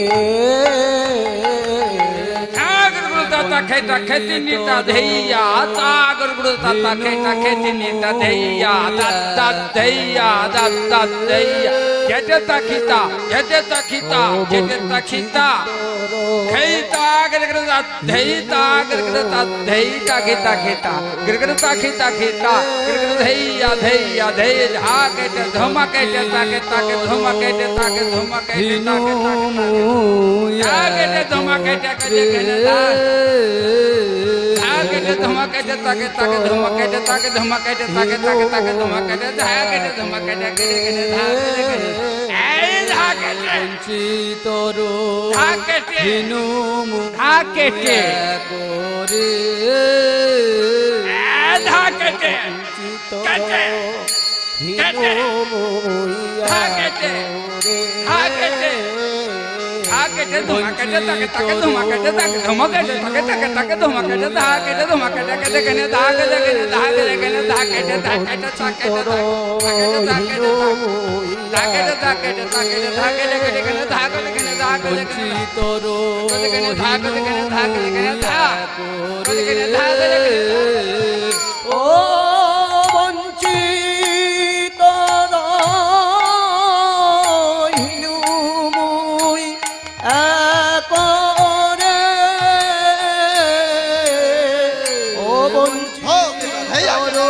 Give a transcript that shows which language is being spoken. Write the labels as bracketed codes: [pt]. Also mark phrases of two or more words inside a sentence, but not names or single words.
[bn] খেটা খেতি নিতা ধেইয়া তাগর গুরু তাতা খেটা খেতি নিতা ধেইয়া দাদা ধেইয়া দাদা ধেইয়া যেতে তাকিতা যেতে তাকিতা যেতে তাকিতা খেইতা গরগর ধেইতা গরগর তা ধেইতা খেতা খেতা গরগর তাকিতা খেতা গরগর ধেইয়া ধেইয়া ধেই ঝাকেতে ধমাকেতে তাকে তাকে ধমাকেতে তাকে ধমাকেতে তাকে তাকে ধমাকেতে কেটে কেটে धागेटे धमाकेटे ताके ताके धमाकेटे ताके धमाकेटे ताके ताके ताके धमाकेटे धागेटे धमाकेटे केटे केटे धागेटे केटे ए धागेटे বঞ্চিত धागेटे রহিনু धागेटे করে ए धागेटे केटे केटे धागेटे धागेटे धागेटे धमाकेटे ताके ताके धमाकेटे ताके धमाकेटे ताके ताके ताके धमाकेटे धागेटे धमाकेटे केटे केटे धागेटे केटे धागेटे केटे धागेटे धागेटे ताके धागेटे धागेटे ताकेटे ताकेटे धागेटे केटे केटे धागेटे केटे धागेटे বঞ্চিত केटे धागेटे केटे धागेटे केटे धागेटे केटे धागेटे ও বঞ্চিত রহিনু মুই করে ও বঞ্চিত